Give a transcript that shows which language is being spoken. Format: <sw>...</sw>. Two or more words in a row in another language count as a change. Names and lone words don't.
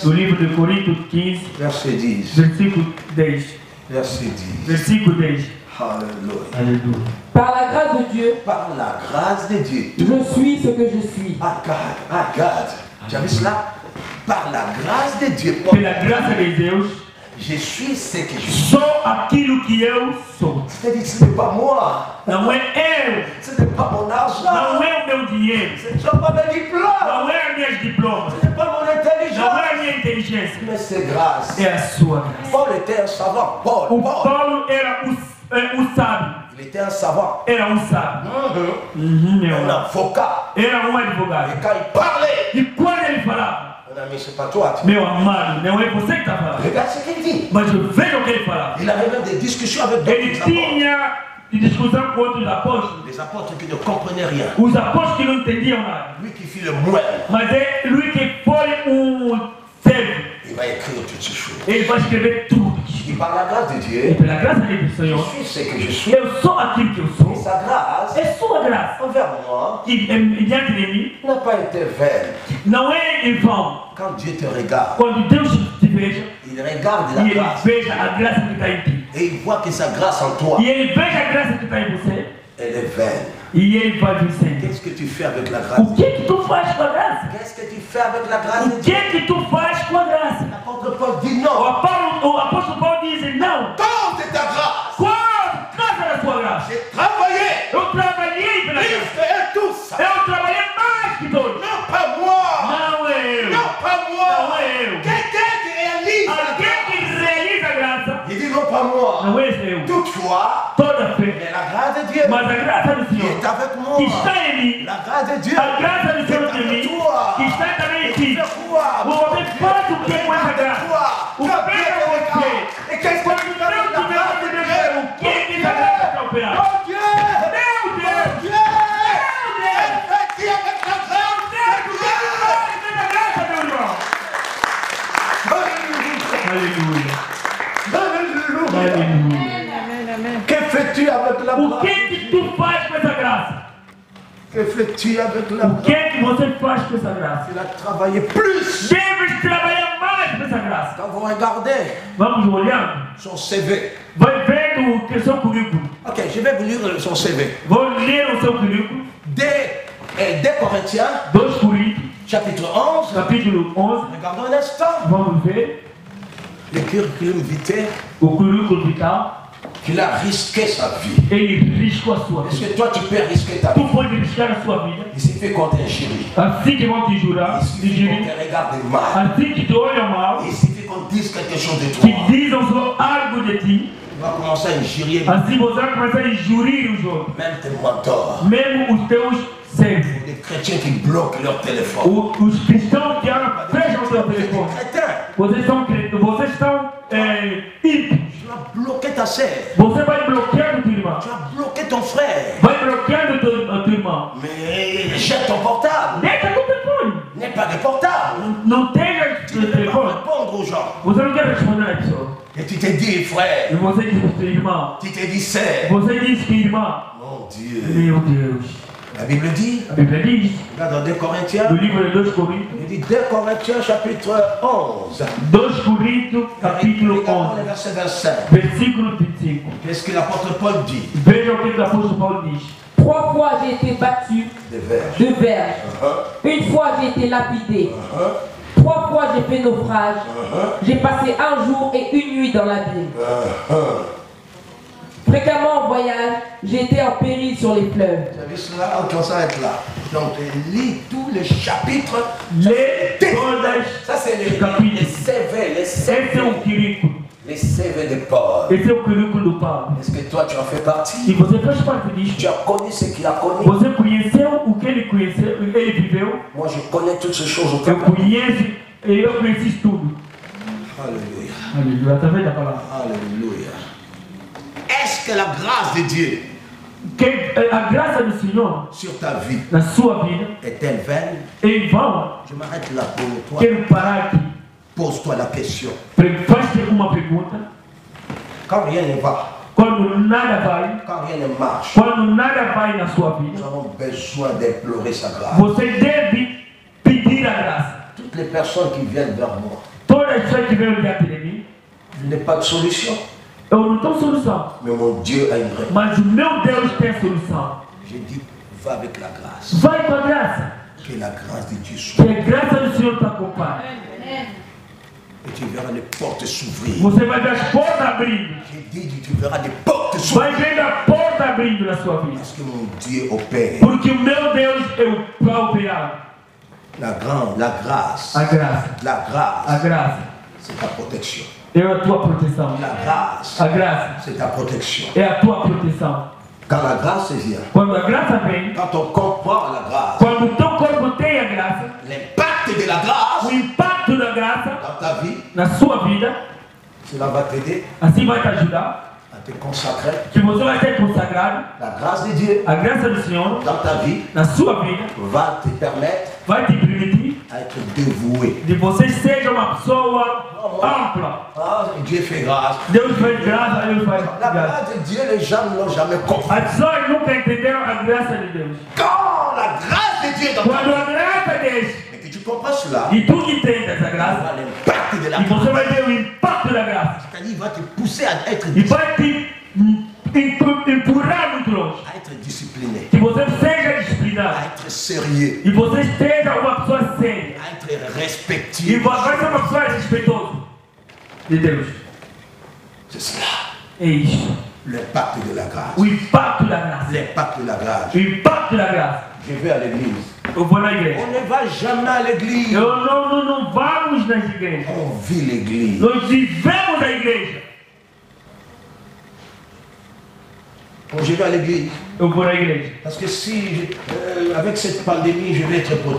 <pt>O livro de Coríntios 15,</pt> <fr>verset 10.</fr> <pt>versículo 10.</pt> <fr>Verset 10.</fr> <pt>Versículo 10.</pt> <fr>Alléluia. Alléluia. Par la grâce de Dieu, Par la grâce de Dieu. je suis ce que je suis. Regarde. Tu as vu cela? Par la grâce de Dieu.</fr> <pt>Pela graça de Deus,</pt> <fr>Je suis ce que je suis.</fr> <pt>sou aquilo que eu sou.</pt> <fr>C'est-à-dire que ce n'est pas moi.</fr> <pt>Não é eu,</pt> <fr>Ce n'est pas mon argent.</fr> <pt>não é o meu dinheiro,</pt> <fr>Ce ne sont pas mes diplômes.</fr> <pt>não é as minhas diplomas,</pt> <fr>Ce n'est pas mon</fr> <pt>não</pt> <fr>intelligence.</fr> <pt>é a minha inteligência,</pt> <fr>Mais c'est grâce.</fr> <pt>é a sua graça.</pt> <fr>Paul était un savant.</fr> <pt>O</pt> <fr>Paul.</fr> <pt>Paulo era o sábio,</pt> <fr>Il était un savant.</fr> <pt>era sábio.</pt> <fr>Un avocat.</fr> <pt>Era</pt> <fr>Et</fr> <pt>advogado.</pt> <fr>quand il parlait,</fr> <pt>E quando ele falava,</pt> <fr>mon ami, c'est pas toi.</fr> <pt>meu amado, não é você que está falando, Regarde ce qu'il dit. mas eu vejo o que ele falava.</pt> <fr>Il avait même des discussions avec</fr> <pt>Ele</pt> <fr>d'autres apôtres.</fr> <pt>tinha discussão com outros apóstolos,</pt> <fr>Des apôtres qui ne comprenaient rien.</fr> <pt>os apóstolos que não entendiam nada.</pt> <fr>Lui qui fit le moelle,</fr> <pt>Mas é lui que foi servo.</pt> <fr>il va écrire toutes ces choses.</fr> <pt>Ele vai escrever tudo.</pt> <fr>Et par la grâce de</fr> <pt>E</pt> <fr>Dieu,</fr> <pt>pela graça dele do</pt> <fr>je</fr> <pt>Senhor,</pt> <fr>suis ce que je suis.</fr> <pt>eu sou aquilo que eu sou.</pt> <fr>Et sa grâce</fr> <pt>É sua graça.</pt> <fr>envers moi</fr> <pt>E diante de mim,</pt> <fr>n'a pas été vaine.</fr> <pt>não é em vão.</pt> <fr>Quand Dieu te regarde,</fr> <pt>Quando Deus te veja,</pt> <fr>il regarde la</fr> <pt>e ele</pt> <fr>grâce</fr> <pt>veja a graça que está em ti.</pt> <fr>et il voit que sa grâce en toi,</fr> <pt>E ele veja a graça que está em você,</pt> <fr>elle est vaine.</fr> <pt>e ele vai vencer.</pt> <fr>Qu'est-ce que tu fais avec la grâce?</fr> <pt>O que que tu faz com a graça?</pt> <fr>Qu'est-ce que tu fais avec la grâce de</fr> <pt>O</pt> <fr>Dieu?</fr> <pt>que que tu faz com a graça?</pt> <fr>L'apôtre Paul dit</fr> <pt>O</pt> <fr>non.</fr> <pt>apóstolo Paulo diz, não,</pt> <fr>Quand c'est ta grâce,</fr> <pt>qual graça da sua graça?</pt> <fr>j'ai travaillé</fr> <pt>Eu trabalhei pela</pt> <fr>plus</fr> <pt>graça.</pt> <fr>que eux tous.</fr> <pt>Eu trabalhei mais que todos.</pt> <fr>Non pas moi.</fr> <pt>Não é eu.</pt> <fr>Non pas moi.</fr> <pt>Não é eu.</pt> <fr>Quelqu'un qui réalise la</fr> <pt>Alguém</pt> <fr>grâce.</fr> <pt>que realiza a graça.</pt> <fr>Il dit non pas moi.</fr> <pt>Não é eu.</pt> <fr>Toutefois,</fr> <pt>Toda fé.</pt> <fr>mais la grâce de Dieu</fr> <pt>Mas a graça do</pt> <fr>qui</fr> <pt>Senhor</pt> <fr>est avec moi.</fr> <pt>que está em mim.</pt> <fr>La grâce de Dieu</fr> <pt>A graça do</pt> <fr>qui est</fr> <pt>Senhor em</pt> <fr>avec</fr> <pt>mim.</pt> <fr>toi.</fr> <pt>Que está também em ti.</pt> <fr>Fais quoi?</fr> <pt>Você faz o que com essa graça? O que é você?</pt> <fr>Et qu'est-ce que</fr> <pt>Quando</pt> <fr>tu</fr> <pt>Deus</pt> <fr>fais avec la</fr> <pt>te</pt> <fr>grâce de</fr> <pt>deu</pt> <fr>Dieu?</fr> <pt>o que que essa graça está operando?</pt> <fr>Mon Dieu!</fr> <pt>Meu Deus!</pt> <fr>Dieu!</fr> <pt>Meu Deus!</pt> <fr>Elle fait qui avec la grâce de</fr> <pt>Deus, o que</pt> <fr>Dieu?</fr> <pt>que faz com essa graça, meu irmão?</pt> <fr>Alléluia.</fr> <pt>Aleluia.</pt> <fr>Alléluia.</fr> <pt>Aleluia.</pt> <fr>Que fais-tu avec la</fr> <pt>O</pt> <fr>grâce?</fr> <pt>que que tu faz com essa graça?</pt> <fr>Que fais-tu avec la</fr> <pt>O</pt> <fr>grâce?</fr> <pt>que que você faz com essa graça?</pt> <fr>Il a travaillé plus.</fr> <pt>Deves trabalhar mais com essa graça.</pt> <fr>Quand vous regardez</fr> <pt>Vamos olhando.</pt> <fr>son CV.</fr> <pt>Vai vendo o que é o seu currículo.</pt> <fr>Ok, je vais vous lire son CV.</fr> <pt>Vou ler o seu currículo.</pt> <fr>2 Corinthiens,</fr> <pt>2 Coríntios,</pt> <fr>chapitre 11.</fr> <pt>capítulo 11.</pt> <fr>Regardons un instant.</fr> <pt>Vamos ver</pt> <fr>Le curriculum vitae</fr> <pt>o currículo vital.</pt> <fr>qu'il a risqué sa vie.</fr> <pt>Ele riscou a sua</pt> <fr>Est-ce</fr> <pt>vida.</pt> <fr>que toi tu peux risquer ta</fr> <pt>Tu</pt> <fr>vie?</fr> <pt>pode riscar a sua vida.</pt> <fr>Il suffit qu'on t'injurie.</fr> <pt>Assim que vão te jurar,</pt> <fr>Il</fr> <pt>te</pt> <fr>suffit qu'on</fr> <pt>jurir.</pt> <fr>te regarde mal.</fr> <pt>Assim que te olham mal,</pt> <fr>Il suffit qu'on dise quelque chose de</fr> <pt>que</pt> <fr>toi.</fr> <pt>dizem só algo de ti.</pt> <fr>Tu vas commencer à injurier</fr> <pt>Assim você vai começar a injurir os outros.</pt> <fr>même tes mentors.</fr> <pt>Mesmo os teus servos.</pt> <fr>Des chrétiens qui bloquent leur téléphone.</fr> <pt>Os cristãos que fecham o seu</pt> <fr>Des</fr> <pt>telefone.</pt> <fr>chrétiens.</fr> <pt>Vocês estão ímpios.</pt> <fr>Tu as bloqué ta sœur.</fr> <pt>Você vai bloqueando tua irmã.</pt> <fr>Tu as bloqué ton frère.</fr> <pt>Vai bloqueando teu irmão.</pt> <fr>Mais jette ton portable.</fr> <pt>Deixa teu telefone.</pt> <fr>N'aie pas de portable.</fr> <pt>Não tenha</pt> <fr>Tu ne peux pas</fr> <pt>telefone.</pt> <fr>répondre aux gens.</fr> <pt>Você não quer responder a pessoa.</pt> <fr>Et tu t'es dit, frère.</fr> <pt>E você diz pro teu irmão.</pt> <fr>Tu t'es dit, sœur.</fr> <pt>Você diz que irmã.</pt> <fr>Mon Dieu.</fr> <pt>Meu Deus.</pt> <fr>La Bible dit,</fr> <pt>A Bíblia diz.</pt> <fr>regarde dans 2 Corinthiens,</fr> <pt>No livro de 2 Coríntios.</pt> <fr>il dit 2 Corinthiens chapitre 11.</fr> <pt>2 Coríntios, capítulo</pt> <fr>Regardons le</fr> <pt>11.</pt> <fr>verset 25.</fr> <pt>Versículo 25.</pt> <fr>Qu'est-ce que l'apôtre Paul dit?</fr> <pt>Veja o que o apóstolo Paulo diz.</pt> <fr>3 fois j'ai été battu Des vers. de verge. Une fois j'ai été lapidé. 3 fois j'ai fait naufrage. J'ai passé un jour et une nuit dans l'abîme. Fréquemment en voyage, j'ai été en péril sur les fleuves. Tu as vu cela? On s'arrête là. Donc, lis tous les chapitres.</fr> <pt>Lê todas.</pt> <fr>Ça, c'est les</fr> <pt>Capítulos.</pt> <fr>CV, les</fr> <pt>Esse é o</pt> <fr>CV.</fr> <pt>currículo.</pt> <fr>Les CV de Paul.</fr> <pt>Esse é o currículo do Paulo.</pt> <fr>Est-ce que toi, tu en fais</fr> <pt>E</pt> <fr>partie?</fr> <pt>você faz parte disso.</pt> <fr>Tu as connu ce qu'il a connu?</fr> <pt>Você conheceu o que ele conheceu, ele viveu.</pt> <fr>Moi, je connais toutes ces choses au</fr> <pt>Eu</pt> <fr>cas.</fr> <pt>conheço e eu conheci tudo.</pt> <fr>Alléluia.</fr> <pt>Aleluia. Através da palavra.</pt> <fr>Alléluia. Est-ce que la grâce de Dieu</fr> <pt>a graça do Senhor</pt> <fr>sur ta vie</fr> <pt>na sua vida</pt> <fr>est-elle vaine?</fr> <pt>é em vão?</pt> <fr>Je m'arrête là pour toi.</fr> <pt>Quero parar aqui.</pt> <fr>Pose-toi la question.</fr> <pt>Faz-te uma pergunta.</pt> <fr>Quand rien ne va,</fr> <pt>Quando nada vai,</pt> <fr>quand rien ne marche,</fr> <pt>quando nada vai na sua</pt> <fr>nous</fr> <pt>vida,</pt> <fr>avons besoin d'implorer sa grâce.</fr> <pt>você deve pedir a graça.</pt> <fr>Toutes les personnes qui viennent vers moi,</fr> <pt>Todas as pessoas que vêm diante de mim,</pt> <fr>je n'ai pas de solution,</fr> <pt>eu não tenho solução.</pt> <fr>mais mon Dieu a une réponse.</fr> <pt>Mas o meu Deus tem solução.</pt> <fr>J'ai dit, va avec la grâce.</fr> <pt>Vai com a graça.</pt> <fr>Que la grâce de Dieu</fr> <pt>Que</pt> <fr>soit.</fr> <pt>a graça do Senhor te acompanhe.</pt> <fr>Et tu verras les portes s'ouvrir.</fr> <pt>Você vai ver as portas abrindo.</pt> <fr>J'ai dit, tu verras des portes</fr> <pt>Vai</pt> <fr>s'ouvrir.</fr> <pt>ver a porta abrindo na sua vida.</pt> <fr>Parce que mon Dieu opère.</fr> <pt>Porque o meu Deus é o vai operar.</pt> <fr>La grâce,</fr> <pt>A graça.</pt> <fr>la grâce,</fr> <pt>A graça</pt> <fr>c'est ta protection.</fr> <pt>é a tua proteção.</pt> <fr>La grâce,</fr> <pt>A graça</pt> <fr>c'est ta protection.</fr> <pt>é a tua proteção.</pt> <fr>Quand la grâce vient,</fr> <pt>Quando a graça vem,</pt> <fr>quand on comprend la grâce,</fr> <pt>quando o teu corpo tem a graça,</pt> <fr>l'impact de la grâce</fr> <pt>o impacto da graça</pt> <fr>dans ta vie,</fr> <pt>na sua vida,</pt> <fr>cela va t'aider</fr> <pt>assim vai te ajudar.</pt> <fr>à te consacrer.</fr> <pt>Que você vai ser consagrado.</pt> <fr>La grâce de Dieu</fr> <pt>A graça do Senhor</pt> <fr>dans ta vie</fr> <pt>na sua vida</pt> <fr>va te permettre</fr> <pt>vai te permitir</pt> <fr>à être dévoué.</fr> <pt>de você seja uma pessoa ampla.</pt> <fr>Ah, Dieu fait grâce.</fr> <pt>Deus faz graça, Deus faz</pt> <fr>La</fr> <pt>graça.</pt> <fr>grâce de Dieu, les gens ne l'ont jamais compris.</fr> <pt>As pessoas nunca entenderam a graça de Deus.</pt> <fr>Quand la grâce de Dieu est dans ta</fr> <pt>Quando</pt> <fr>vie,</fr> <pt>a graça desce</pt> <fr>et que tu comprends cela,</fr> <pt>e tu entende essa</pt> <fr>tu</fr> <pt>graça,</pt> <fr>vois l'impact de la</fr> <pt>e</pt> <fr>grâce.</fr> <pt>você vai ver o impacto da graça.</pt> <fr>C'est-à-dire, il va te pousser à être,</fr> <pt>E vai te empurrar muito longe.</pt> <fr>à être discipliné,</fr> <pt>Que você seja</pt> <fr>à</fr> <pt>disciplinado.</pt> <fr>être sérieux,</fr> <pt>E você seja uma pessoa séria.</pt> <fr>à être</fr> <pt>E</pt> <fr>respectueux.</fr> <pt>vai ser uma pessoa respeitosa de Deus.</pt> <fr>C'est cela,</fr> <pt>É isso.</pt> <fr>l'impact de la grâce.</fr> <pt>O impacto da graça.</pt> <fr>L'impact de la grâce.</fr> <pt>O impacto da graça.</pt> <fr>Je vais à l'église.</fr> <pt>Eu vou na igreja.</pt> <fr>On ne va jamais à l'église.</fr> <pt>Não vamos nas igrejas.</pt> <fr>On vit l'église.</fr> <pt>Nós vivemos a igreja.</pt> <fr>Quand je vais à l'église,</fr> <pt>Eu vou na igreja.</pt> <fr>parce que si, avec cette pandémie, je vais être protégé.</fr>